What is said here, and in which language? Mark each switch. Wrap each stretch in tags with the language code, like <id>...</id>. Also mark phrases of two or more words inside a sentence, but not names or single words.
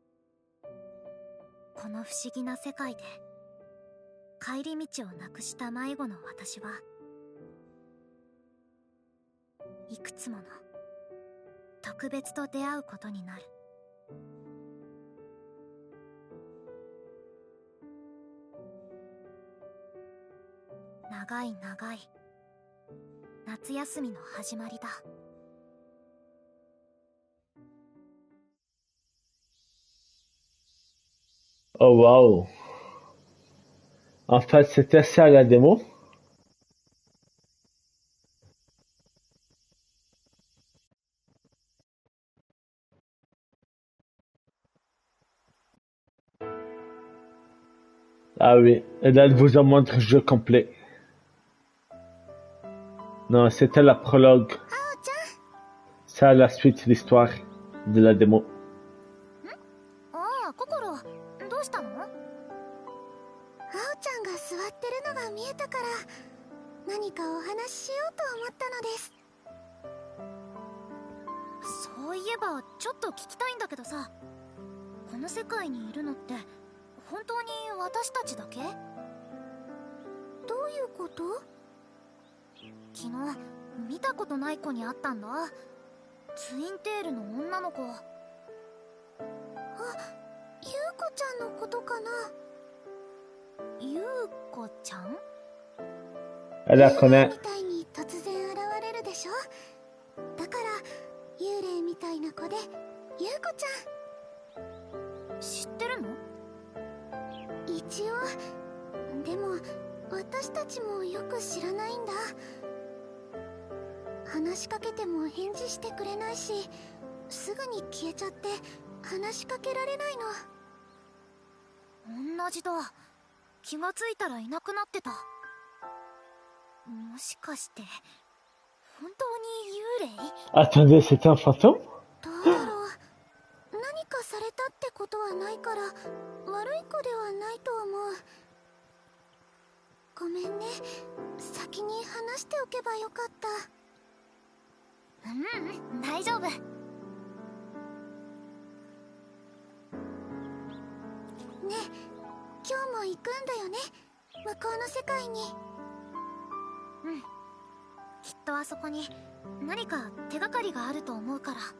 <ja>この不思議な世界で帰り道をなくした迷子の私は、いくつもの特別と出会うことになる。長い長い夏休みの始まりだ。</ja> <fr>Oh wow. En fait, c'était ça la démo. Ah oui, et là, elle vous en montre le jeu complet. Non, c'était la prologue.</fr> <ja>あおちゃん。</ja> <fr>Ça, la suite de l'histoire de la démo.</fr> <ja>ああ、ココロ、どうしたの？あおちゃんが座ってるのが見えたから何かお話ししようと思ったのです。そういえばちょっと聞きたいんだけどさ、この世界にいるのって本当に私たちだけ？どういうこと？昨日見たことない子に会ったんだ。ツインテールの女の子。あ、ゆうこちゃんのことかな？ゆうこちゃん？</ja> <fr>Elle la connaît.</fr> <ja>みたいに突然現れるでしょ。だから幽霊みたいな子でゆうこちゃん。知ってるの？一応。でも私たちもよく知らないんだ。話しかけても返事してくれないし、すぐに消えちゃって話しかけられないの。同じだ。気がついたらいなくなってた。もしかして本当に幽霊？</ja> <fr>Attendez, c'était un fantôme?</fr> <ja>どうだろう。何かされたってことはないから悪い子ではないと思う。ごめんね、先に話しておけばよかった。大丈夫。ねえ、今日も行くんだよね、向こうの世界に。うん、きっとあそこに何か手がかりがあると思うから。</ja>